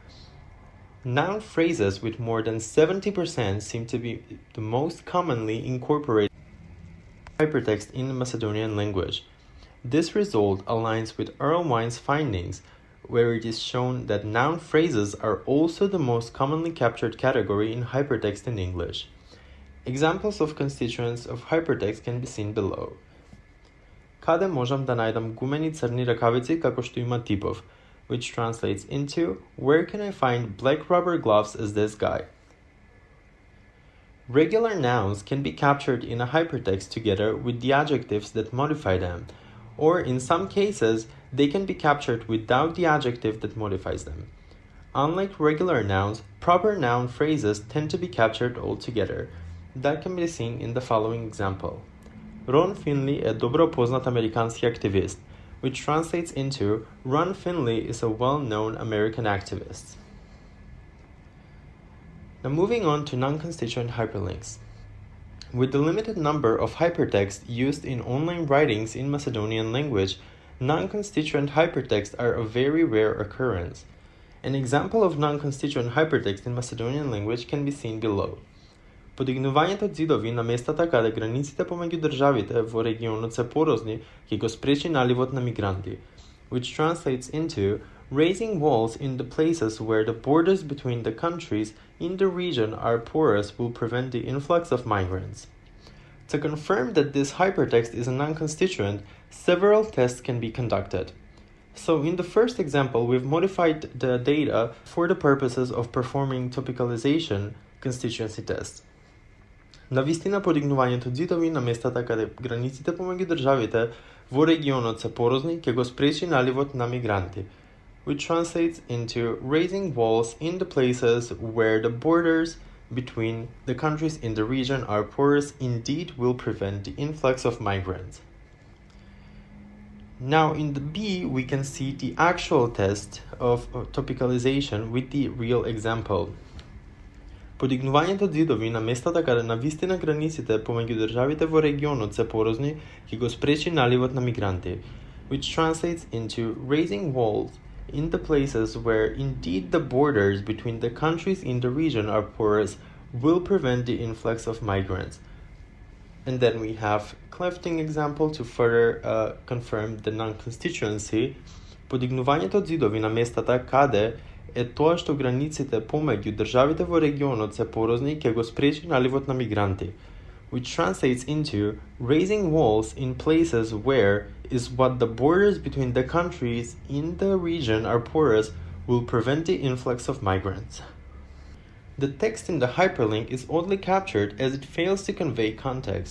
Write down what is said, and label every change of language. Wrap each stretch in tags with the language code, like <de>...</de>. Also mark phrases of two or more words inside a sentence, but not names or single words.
<en>Noun phrases with more than 70% seem to be the most commonly incorporated hypertext in the Macedonian language. This result aligns with Erlewine's findings, where it is shown that noun phrases are also the most commonly captured category in hypertext in English. Examples of constituents of hypertext can be seen below.</en> <mk>Каде можам да најдам гумени црни ракавици како што има типов,</mk> <en>which translates into, where can I find black rubber gloves as this guy? Regular nouns can be captured in a hypertext together with the adjectives that modify them, or in some cases, they can be captured without the adjective that modifies them. Unlike regular nouns, proper noun phrases tend to be captured all together. That can be seen in the following example.</en> <mk>Ron Finley е добро познат американски активист,</mk> <en>which translates into, Ron Finley is a well-known American activist. Now moving on to non-constituent hyperlinks. With the limited number of hypertexts used in online writings in Macedonian language, non-constituent hypertexts are a very rare occurrence. An example of non-constituent hypertext in Macedonian language can be seen below.</en> <mk>Подигнувањето ѕидови на местата каде границите помеѓу државите во регионот се порозни ќе го спречи наливот на мигранти,</mk> <en>which translates into raising walls in the places where the borders between the countries in the region are porous will prevent the influx of migrants. To confirm that this hypertext is a non-constituent, several tests can be conducted. So in the first example, we've modified the data for the purposes of performing topicalization constituency tests.</en> <mk>Навистина подигнувањето ѕидови на местата каде границите помеѓу државите во регионот се порозни ќе го спречи наливот на мигранти,</mk> <en>which translates into raising walls in the places where the borders between the countries in the region are porous indeed will prevent the influx of migrants. Now in the B, we can see the actual test of topicalization with the real example.</en> <mk>Подигнувањето ѕидови на местата каде навистина границите помеѓу државите во регионот се порозни ќе го спречи наливот на мигранти,</mk> <en>which translates into raising walls in the places where indeed the borders between the countries in the region are porous will prevent the influx of migrants. And then we have clefting example to further confirm the non-constituency.</en> <mk>Подигнувањето ѕидови на местата каде е тоа што границите помеѓу државите во регионот се порозни ќе го спречи наливот на мигранти,</mk> <en>which translates into raising walls in places where is what the borders between the countries in the region are porous will prevent the influx of migrants. The text in the hyperlink is oddly captured as it fails to convey context.</en>